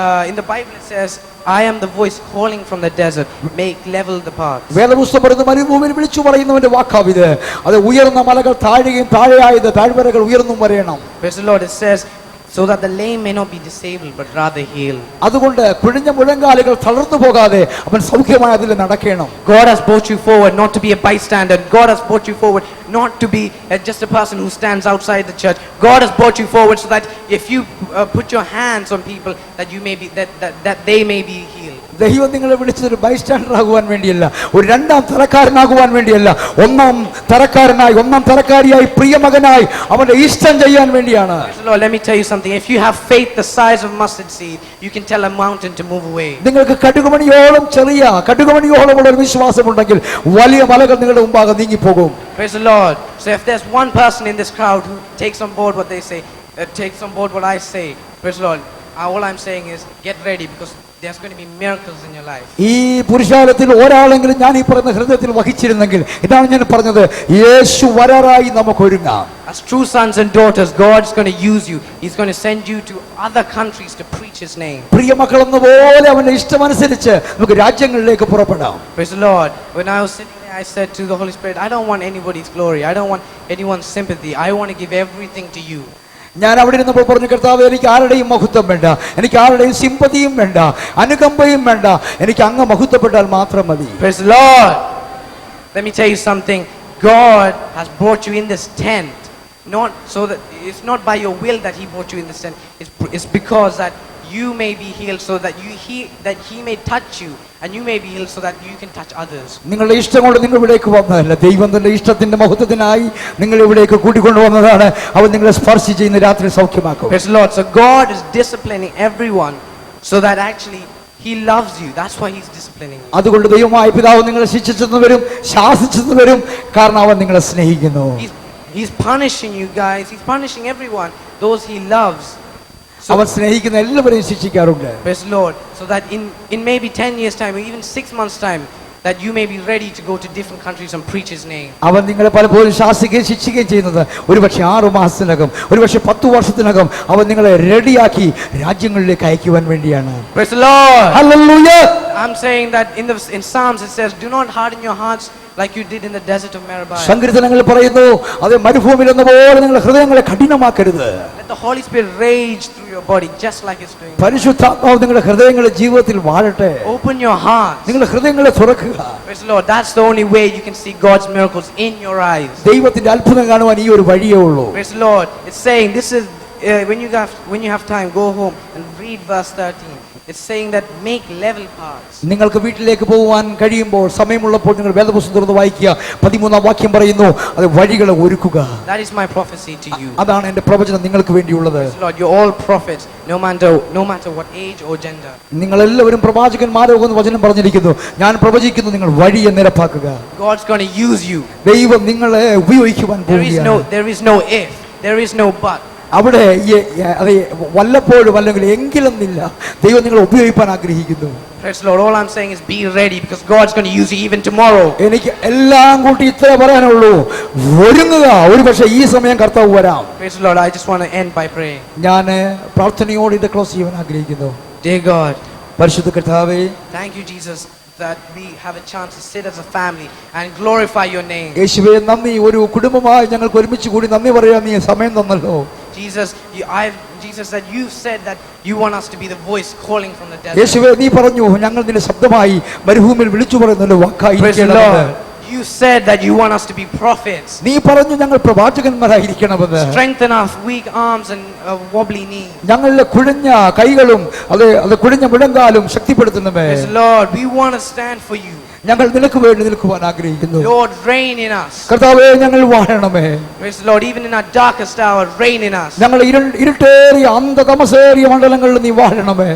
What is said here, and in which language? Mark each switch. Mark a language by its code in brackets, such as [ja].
[en] In the Bible it says, I am the voice calling from the desert, make level the paths. [ml] വേദപുസ്തകം പറയുന്നു, മരുഭൂമിയിൽ വിളിച്ചു പറയുന്നവന്റെ വാക്കാവിത്. അത് ഉയർന്ന മലകൾ താഴുകയും താഴെയായത് താഴ്വരകൾ ഉയർന്നും വരേണം. [en] Praise the Lord. It says, so that the lame may not be disabled, but rather healed. [ml] അതുകൊണ്ട് കുഴിഞ്ഞ മുഴങ്കാലുകൾ തളർന്നു പോകാതെ അവൻ സൗഖ്യമായി അതിൽ നടക്കണം. [en] God has brought you forward not to be a bystander. God has brought you forward not to be just a person who stands outside the church. God has brought you forward so that if you put your hands on people, that you may be that they may be healed. [ml] ദൈവം നിങ്ങളെ വിളിച്ചത് ഒരു bystander ആകുവാൻ വേണ്ടിയല്ല, ഒരു രണ്ടാം തരക്കാരനാകുവാൻ വേണ്ടിയല്ല, ഒന്നാം തരക്കാരിയായി പ്രിയമകനായി അവന്റെ ഇഷ്ടം ചെയ്യാൻ വേണ്ടിയാണ്. [en] Lord, let me tell you something. If you have faith the size of mustard seed, you can tell a mountain to move away. [ml] നിങ്ങൾക്ക് കടുകുമണിയോളം ഉള്ള ഒരു വിശ്വാസമുണ്ടെങ്കിൽ വലിയ മലകൾ നിങ്ങളുടെ മുമ്പാകെ നീങ്ങിപ്പോകും. [en] Praise the Lord. So if there's one person in this crowd who takes on board what they say, takes on board what I say, praise the Lord, all I'm saying is get ready, because there's going to be miracles in your life. [ml] ഈ പുരുഷാരത്തിൽ ഒരാളെങ്കിലും ഞാൻ ഈ പറയുന്ന ഹൃദയത്തിൽ വഹിച്ചിരുന്നെങ്കിൽ ഇതാണ് ഞാൻ പറഞ്ഞത്, യേശു വരാറായി നമുക്ക് ഒരുങ്ങാം. [en] As true sons and daughters, God's going to use you. He's going to send you to other countries to preach His name. [ml] പ്രിയ മക്കളെന്നപോലെ അവന്റെ ഇഷ്ടമനുസരിച്ച് നമുക്ക് രാജ്യങ്ങളിലേക്ക് പുറപ്പെടാം. [en] Praise the Lord. When I was sitting there, I said to the Holy Spirit, I don't want anybody's glory. I don't want anyone's sympathy. I want to give everything to you. [ml] ഞാൻ അവിടെ ഇരുന്നപ്പോൾ പറഞ്ഞു, കർത്താവേ, എനിക്ക് ആരുടെയും മഹത്വം വേണ്ട, എനിക്ക് ആരുടെയും സിമ്പതിയും വേണ്ട, അനുകമ്പയും വേണ്ട, എനിക്ക് അങ്ങ് മഹത്വപ്പെട്ടാൽ മാത്രം മതി. [en] Praise the Lord. Let me tell you something. God has brought you in this tent, not so that it's not by your will that He brought you in this tent. It's because that you may be healed, so that He may touch you, and you may be healed so that you can touch others. [ml] നിങ്ങളുടെ ഇഷ്ടം കൊണ്ട് നിങ്ങൾ ഇവിടേക്ക് വന്നതല്ല, ദൈവം തന്റെ ഇഷ്ടത്തിന്റെ മഹത്വത്തിനായി നിങ്ങൾ ഇവിടേക്ക് കൂട്ടിക്കൊണ്ടുവന്നതാണ്. അവൻ നിങ്ങളെ സ്പർശിച്ച് ഇന്ന് രാത്രി സൗഖ്യമാക്കും. [en] Praise the Lord. So God is disciplining everyone so that actually He loves you. That's why He's disciplining you. [ml] അതുകൊണ്ട് ദൈവമായ പിതാവ് നിങ്ങളെ ശിക്ഷിച്ചെന്നവരും ശാസിച്ചെന്നവരും കാരണം അവൻ നിങ്ങളെ സ്നേഹിക്കുന്നു. [en] He's punishing you guys. He's punishing everyone, those He loves. [ml] അവൻ സ്നേഹിക്കുന്ന എല്ലാവരെയും ശിക്ഷിക്കാറുണ്ട്. [en] Praise the Lord. So that in maybe 10 years time or even 6 months time, that you may be ready to go to different countries and preach His name. [ml] അവൻ നിങ്ങളെ പലപ്പോഴും ശാസിക്കുകയും ശിക്ഷിക്കുകയും ചെയ്യുന്നത് ഒരുപക്ഷെ 6 മാസത്തിനകം, ഒരുപക്ഷെ 10 വർഷത്തിനകം അവൻ നിങ്ങളെ റെഡിയാക്കി രാജ്യങ്ങളിലേക്ക് അയക്കുവാൻ വേണ്ടിയാണ്. [en] Praise the Lord. Hallelujah. I'm saying that in Psalms it says, do not harden your hearts like you did in the desert of Meribah. [ml] സങ്കീർത്തനങ്ങളിൽ പറയുന്നു, അത് മരുഭൂമിയിൽ എന്നപോലെ നിങ്ങളുടെ ഹൃദയങ്ങളെ കഠിനമാക്കരുത്. [en] Let the Holy Spirit rage through your body just like it's doing. [ml] പരിശുദ്ധാത്മാവ് നിങ്ങളുടെ ഹൃദയങ്ങളെ ജീവിതത്തിൽ വാഴട്ടെ. [en] Open your heart. [ml] നിങ്ങളുടെ ഹൃദയങ്ങളെ തുറക്കുക. [en] Praise the Lord. That's the only way you can see God's miracles in your eyes. [ml] ദൈവത്തിന്റെ അത്ഭുതം കാണുവാൻ ഈ ഒരു വഴിയേ ഉള്ളൂ. [en] Praise the Lord. It's saying this is when you have time, go home and read verse 13. It's saying that make level paths. [ml] നിങ്ങൾക്ക് വീട്ടിലേക്ക് പോകുവാൻ കഴിയുമ്പോൾ സമയമുള്ളപ്പോൾ നിങ്ങൾ വേദപുസ്തകം തുറന്ന് വായിക്കുക. 13-ാം വാക്യം പറയുന്നു, അത് വഴികളെ ഒരുക്കുക. [en] That is my prophecy to you. [ml] അതാണ് എൻ്റെ പ്രവചനം നിങ്ങൾക്ക് വേണ്ടിയുള്ളത്. [en] Praise the Lord. You're all prophets, no matter what age or gender. [ml] നിങ്ങൾ എല്ലാവരും പ്രവാചകന്മാരാകുമെന്ന് വചനം പറഞ്ഞിരിക്കുന്നു. ഞാൻ പ്രവചിക്കുന്നു, നിങ്ങൾ വഴിയെ നിരപ്പാക്കുക. [en] God's going to use you. [ml] ദൈവം നിങ്ങളെ ഉപയോഗിക്കുവാൻ പോകുകയാണ്. [en] There is no if, there is no but. [ml] അവിടെ അതെ വല്ലപ്പോഴും അല്ലെങ്കിൽ എങ്കിലൊന്നില്ല, ദൈവം നിങ്ങളെ ഉപയോഗിക്കാൻ ആഗ്രഹിക്കുന്നു. [en] Praise the Lord. All I'm saying is be ready, because God's going to use you even tomorrow. [ml] എനിക്ക് എല്ലാം കൂട്ടി ഇത്ര പറയാനുള്ളൂ, ഒരുങ്ങുക. ഒരുപക്ഷെ ഈ സമയം കർത്താവ് വരാം. [en] Praise the Lord. I just want to end by praying. [ml] ഞാൻ പ്രാർത്ഥനയോട് ഇത് ക്ലോസ് ചെയ്യാൻ ആഗ്രഹിക്കുന്നു. [en] Dear God, [ml] പരിശുദ്ധ കർത്താവേ, [en] thank you, Jesus, that we have a chance to sit as a family and glorify your name. [ml] യേശുവേ നന്ദി, ഒരു കുടുംബമായി ഞങ്ങൾക്ക് ഒരുമിച്ച് കൂടി നന്ദി പറയാൻ നീ സമയം തന്നല്ലോ. [en] Jesus, that you said that you want us to be the voice calling from the desert. [ml] യേശുവേ നീ പറഞ്ഞു, ഞങ്ങൾ നിന്റെ ശബ്ദമായി മരുഭൂമിയിൽ വിളിച്ചു പറയുന്നല്ലോ വാക്കായിരിക്കണമെന്ന്. [en] You said that you want us to be prophets. [ml] നീ പറഞ്ഞു ഞങ്ങൾ പ്രവാചകന്മാരായിരിക്കണമെന്ന്. [en] Strengthen our weak arms and wobbly knees. [ml] ഞങ്ങളുടെ കുഴഞ്ഞ കൈകളും അത് കുഴഞ്ഞ മുഴങ്കാലും ശക്തിപ്പെടുത്തണമേ. [en] Yes, Lord, we want to stand for you. [ml] ഞങ്ങൾ നിനക്ക് വേണ്ടി നിൽക്കുവാൻ ആഗ്രഹിക്കുന്നു. [en] Lord, reign in us. [ml] കർത്താവേ ഞങ്ങൾ വാഴണമേ. [en] Praise the Lord, even in our darkest hour, reign in us. [ml] ഞങ്ങൾ ഇരുട്ടേറിയ അന്ധതമസേറിയ മണ്ഡലങ്ങളിൽ നീ വാഴണമേ.